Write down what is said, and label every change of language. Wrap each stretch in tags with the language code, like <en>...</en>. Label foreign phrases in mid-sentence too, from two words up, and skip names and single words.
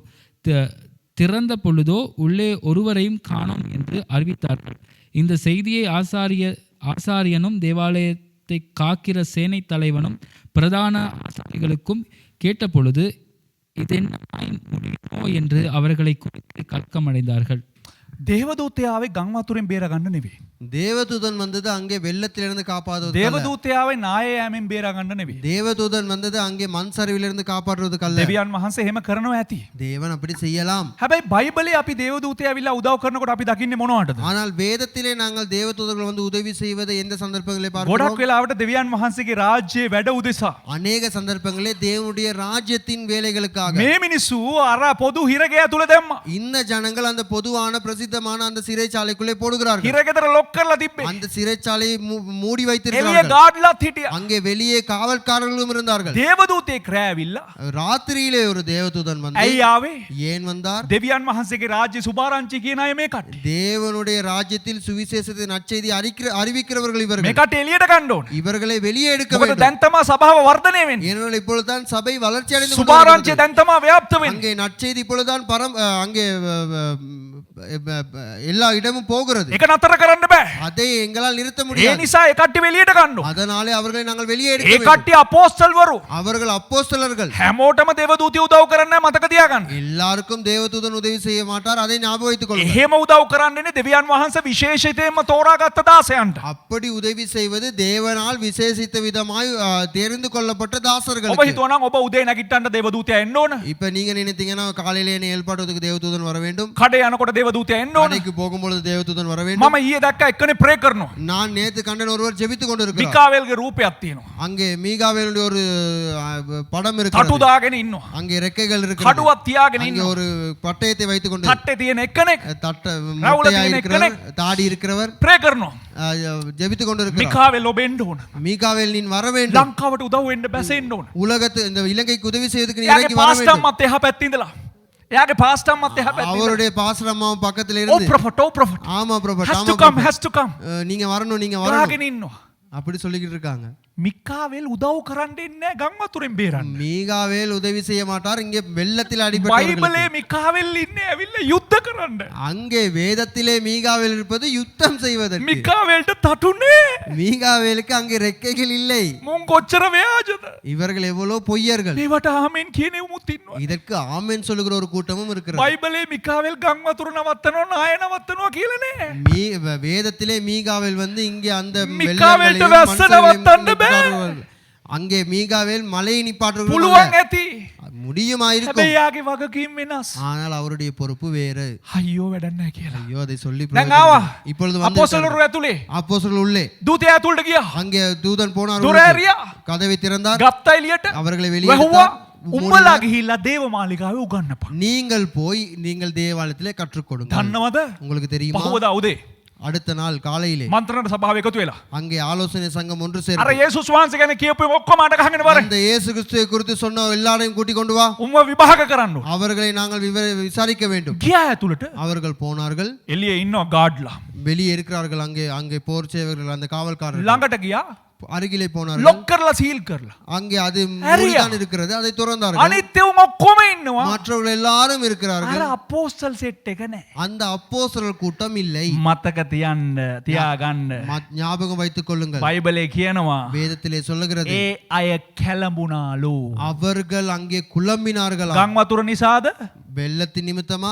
<ta>திறந்த பொழுதோ உள்ளே ஒருவரையும் காணோம் என்று அறிவித்தார்கள். இந்த செய்தியை ஆசாரியனும் தேவாலயத்தை காக்கிற சேனை தலைவனும் பிரதான ஆசாரிகளுக்கும் கேட்டபொழுது இதென்ன முடியுமோ என்று அவர்களை குறித்து கலக்கமடைந்தார்கள்.</ta> <si>දේවදූතයාවේ ගං වතුරෙන් බේරගන්න නෙවෙයි.</si> <ta>தேவதூதன் வந்தது அங்கே வெள்ளத்திலிருந்து காப்பாற்றுவது.</ta> <si>දේවදූතයාවේ නාය යෑමෙන් බේරගන්න නෙවෙයි.</si> <ta>தேவதூதன் வந்தது அங்கே மண் சரிவிலிருந்து காப்பாற்றுவதற்கல்ல.</ta> <si>දෙවියන් වහන්සේ එහෙම කරනවා ඇති.</si> <ta>தேவன் அப்படி செய்யலாம்.</ta> <si>හැබැයි බයිබලේ අපි දේවදූතයා ඇවිල්ලා උදව් කරනකොට අපි දකින්නේ මොනවටද?</si> <ta>ஆனால் வேதத்திலே நாங்கள் தேவதூதர்கள் வந்து உதவி செய்வதை எந்த சந்தர்ப்பங்களை</ta> <si>ගොඩක්</si> <ta>பார்க்கிறோம்?</ta> <si>වෙලාවට දෙවියන් වහන්සේගේ රාජ්‍යයේ වැඩ උදෙසා</si> <ta>அநேக சந்தர்ப்பங்களே தேவனுடைய ராஜ்யத்தின் வேலைகளுக்காக</ta> <si>මේ මිනිස්සු අර පොදු හිරගය තුල දැම්මා.</si> <ta>இந்த ஜனங்கள் அந்த பொதுவான பிரசித்தமான அந்த சிறைச்சாலைக்குள்ளே போடுகிறார்கள்.</ta> <si>හිරගෙදර ලොක් කරලා තිබ්බේ.</si> <ta>அந்த சிறைச்சாலையை மூடி</ta> <si>එළිය</si> <ta>வைத்திருக்கிறார்கள்.</ta> <si>ගාඩ්ලාත් හිටියා.</si> <ta>அங்கே வெளியே காவல்காரர்களும் இருந்தார்கள்.</ta> <si>දේවදූතයෙක් රැවිලා</si> <ta>ராத்திரியிலே ஒரு தேவதூதன் வந்து</ta> <si>ඇයි ආවේ?</si> <ta>ஏன் வந்தார்?</ta> <si>දෙවියන් වහන්සේගේ රාජ්‍ය සුභාරංචි කියන අය මේ කට්ටිය.</si> <ta>தேவனுடைய ராஜ்யத்தில் சுவிசேஷத்தை நற்செய்தி அறிவிக்கிறவர்கள்</ta> <si>මේ</si> <ta>இவர்கள்.</ta> <si>කට්ටිය එළියට ගන්න ඕනේ.</si> <ta>இவர்களை வெளியே எடுக்க</ta> <si>මොකද</si> <ta>வேண்டும்.</ta> <si>දැන් තමයි සභාව වර්ධනය වෙන්නේ.</si> <ta>ஏனென்றால் இப்பொழுதுதான் சபை வளர்ச்சி அடைந்து</ta> <si>සුභාරංචිය</si> <ta>கொண்டிருக்கிறது.</ta> <si>දැන් තමයි ව්‍යාප්ත වෙන්නේ.</si> <ta>அங்கே நற்செய்தி இப்பொழுதுதான் அங்கே எல்லா இடமும் போகிறது.</ta> <si>ඒක නතර කරන්න බෑ.</si> <ta>அதை எங்களால் நிறுத்த</ta> <si>ඒ</si> <ta>முடியாது.</ta> <si>නිසා ඒ කට්ටිය එළියට ගන්න ඕනේ.</si> <ta>அதனாலே அவர்களை நாங்கள் வெளியே</ta> <si>ඒ</si> <ta>எடுக்க வேண்டும்.</ta> <si>කට්ටිය අපෝස්තල්වරු.</si> <ta>அவர்கள் அப்போஸ்தலர்கள்.</ta> <si>හැමෝටම දේවදූතිය උදව් කරන්නේ නැහැ මතක තියාගන්න.</si> <ta>எல்லாருக்கும் தேவதூதன் உதவி செய்ய மாட்டார், அதை ஞாபகம் வைத்துக் கொள்ளுங்கள்.</ta> <si>එහෙම උදව් කරන්නේ දෙවියන් වහන්සේ විශේෂිතයෙන්ම තෝරාගත්ත දාසයන්ට.</si> <ta>அப்படி உதவி செய்வது தேவனால் விசேஷித்த விதமாய் தெரிந்து கொள்ளப்பட்ட</ta> <si>ඔබ</si> <ta>தாசர்களுக்கு.</ta> <si>හිතුවා නම් ඔබ උදේ නැගිට්ටන්න දේවදූතයා එන්න ඕන.</si> <ta>இப்ப நீங்க நினைத்தீங்கன்னா காலையிலே என்னை எழுப்பாட்டுவதற்கு தேவதூதன் வர வேண்டும்,</ta> <si>කඩේ යනකොට දේවදූතයා එන්න ඕන.</si> <ta>கடைக்கு போகும்பொழுது தேவதூதன் வர வேண்டும்.</ta> <si>මම ඊයේ දැක්ක එක්කනේ ප්‍රේ කරනවා.</si> <ta>நான் நேத்து கண்டன் ஒருவர் ஜெபித்துக் கொண்டிருக்கிறார்.</ta> <si>මිකාවෙල්ගේ රූපයක් තියෙනවා.</si> <ta>அங்கே மீகாவேலுடைய ஒரு படம்</ta> <si>කටු</si> <ta>இருக்கிறது.</ta> <si>දාගෙන ඉන්නවා.</si> <ta>அங்கே ரெக்கைகள் இருக்கிறது.</ta> <si>කඩුවක් තියාගෙන</si> <ta>அங்கே</ta> <si>ඉන්නවා.</si> <ta>ஒரு பட்டயத்தை வைத்துக் கொண்டு</ta> <si>තට්ටේ තියෙන එක්කෙනෙක් தட்ட ராவுல முட்டையா தீன</si> <ta>இருக்கிறவர், தாடி இருக்கிறவர்</ta> <si>ප්‍රේ කරනවා.</si> <ta>ஜெபித்துக் கொண்டிருக்கிறார்.</ta> <si>මිකාවෙල් ඔබ එන්න ඕන.</si> <ta>மீகாவேல் நீ வர வேண்டும்,</ta> <si>ලංකාවට උදව් වෙන්න බැසෙන්න ඕන.</si> <ta>உலகத்து இந்த இலங்கைக்கு உதவி செய்வதற்கு நீ</ta> <si>එයාගේ</si> <ta>இறங்கி வர வேண்டும்.</ta> <si>පාස්ටම්මත් එහා පැත්තේ ඉඳලා. එයාගේ පාස්ටම්මත් එහා පැත්තේ ඉඳලා.</si> <ta>அவருடைய பாஸ்டர் அம்மாவும் பக்கத்துல</ta> <si>ඕ</si> <ta>இருந்து</ta> <si>ප්‍රොෆට්</si> <ta>ஆமா ப்ரொஃபட்,</ta> <en>has</en> <ta>ஆமா</ta> <en>to come prophet. has to come.</en> <ta>நீங்க வரணும், நீங்க வரணும்</ta> <si>ගාගෙන ඉන්නවා.</si> <ta>அப்படி சொல்லிக்கிட்டு இருக்காங்க.</ta> <si>මිකාවෙල් උදව් කරන්න ඉන්නේ ගම් වතුරෙන් බේරන්න.</si> <ta>மீகாவேல் உதவி செய்ய மாட்டார், இங்கே வெள்ளத்தில்</ta> <si>බයිබලේ</si> <ta>அடிபட்டவர்களுக்கு.</ta> <si>මිකාවෙල් ඉන්නේ ඇවිල්ලා යුද්ධ කරන්න.</si> <ta>அங்கே வேதத்திலே மீகாவேல் இருப்பது யுத்தம் செய்வதற்கு.</ta> <si>මිකාවෙල්ට තටුනේ.</si> <ta>மீகாவேலுக்கு அங்கே ரெக்கைகள் இல்லை.</ta> <si>මුන් කොච්චර ව්‍යාජද?</si> <ta>இவர்கள் எவ்வளவு பொய்யர்கள்.</ta> <si>මේවට ආමෙන් කියන උමුත් ඉන්නවා.</si> <ta>இதற்கு ஆமென் சொல்லுகிற ஒரு கூட்டமும் இருக்கிறது.</ta> <si>බයිබලේ මිකාවෙල් ගම් වතුර නවත්තනවා නාය නවත්තනවා කියලා නේ.</si> <ta>வேதத்திலே மீகாவேல் வந்து இங்கே அந்த மீகாவேல்ட்ட வெள்ளங்களையும்</ta> <si>වැස්ස</si> <ta>மண்சரிவையும்</ta> <si>නවත්තන්න බෑ.</si> <ta>நிப்பாட்டுவார்கள். அங்கே மீகாவேல் மலையை நிப்பாட்டுவார்கள்.</ta> <si>පුළුවන් ඇති.</si> <ta>முடியுமாயிருக்கும்,</ta> <si>හැබැයි යාගේ වගකීම් වෙනස්.</si> <ta>ஆனால் அவருடைய பொறுப்பு வேறு.</ta> <si>අයියෝ වැඩක් නැහැ කියලා.</si> <ta>ஐயோ அதை சொல்லி</ta> <si>දැන් ආවා.</si> <ta>இப்பொழுது வந்து</ta> <si>අපොස්තලරු ඇතුලේ</si> <ta>அப்போஸ்தலர் உள்ளே</ta> <si>දූතයා ඇතුළට ගියා.</si> <ta>அங்கே தூதன் போனார்,</ta> <si>දොර</si> <ta>உள்ளே.</ta> <si>ඇරියා.</si> <ta>கதவை திறந்தார்,</ta> <si>ගත්තා එළියට.</si> <ta>அவர்களை வெளியே</ta> <si>වැහුවා.</si> <ta>எடுத்தார்.</ta> <si>උඹලා ගිහිල්ලා දේව මාලිගාවේ උගන්නපන්.</si> <ta>நீங்கள் போய் நீங்கள் தேவாலயத்திலே கற்றுக் கொடுங்கள்.</ta> <si>දන්නවද?</si> <ta>உங்களுக்கு தெரியுமா,</ta> <si>පහවදා උදේ</si> <ta>அடுத்த நாள் காலையிலே</ta> <si>මන්ත්‍රණ සභාව එකතු වෙලා</si> <ta>அங்கே ஆலோசனை சங்கம் ஒன்று</ta> <si>අර</si> <ta>சேர்ந்து</ta> <si>යේසුස් වහන්සේ ගැන කියපු ඔක්කොම අඬ ගහගෙන වරේ.</si> <ta>அந்த இயேசு கிறிஸ்துவை குறித்து சொன்ன எல்லாரையும் கூட்டிக் கொண்டு வா,</ta> <si>උන්ව විභාග කරන්න ඕන.</si> <ta>அவர்களை நாங்கள் விசாரிக்க வேண்டும்.</ta> <si>ගියා ඇතුළට.</si> <ta>அவர்கள் போனார்கள்,</ta> <si>එළියේ ඉන්නවා ගාඩ්ලා.</si> <ta>வெளியே இருக்கிறார்கள். அங்கே போர் சேவகர்கள், அந்த காவல்காரர்கள்</ta> <si>ළඟට ගියා.</si> <ta>அருகிலே போனார்கள்.</ta> <si>ලොක් කරලා සීල් කරලා.</si> <ta>அங்கே அது</ta> <si>ඇරියා.</si> <ta>மூடிதான் இருக்கிறது, அதை திறந்தார்கள்.</ta> <si>අනිත් ඒවා ඔක්කොම ඉන්නවා.</si> <ta>மற்றவர்கள் எல்லாரும்</ta> <si>අර</si> <ta>இருக்கிறார்கள்.</ta> <si>අපෝස්තල් සෙට් එක නැහැ.</si> <ta>அந்த அப்போஸ்தலர் கூட்டம் இல்லை.</ta> <si>මතක තියාගන්න.</si> <ta>ஞாபகம் வைத்துக் கொள்ளுங்கள்,</ta> <si>බයිබලේ කියනවා</si> <ta>வேதத்திலே சொல்லுகிறது</ta> <si>ඒ අය කැළඹුණාලු.</si> <ta>அவர்கள் அங்கே குழம்பினார்களா?</ta> <si>ගම් වතුර නිසාද?</si> <ta>வெள்ளத்தின் நிமித்தமா?</ta>